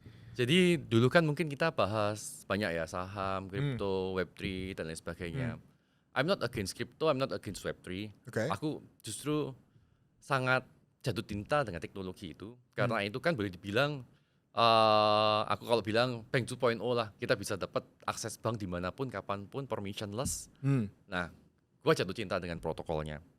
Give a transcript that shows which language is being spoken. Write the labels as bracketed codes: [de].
[id] Jadi dulu kan mungkin kita bahas banyak ya saham, crypto, Web3 dan lain sebagainya. [en] I'm not against crypto, I'm not against Web3. [id] Oke. Aku justru sangat jatuh cinta dengan teknologi itu. Karena itu kan boleh dibilang, aku kalau bilang bank 2.0 lah. Kita bisa dapat akses bank dimanapun, kapanpun, permissionless. Nah, gua jatuh cinta dengan protokolnya.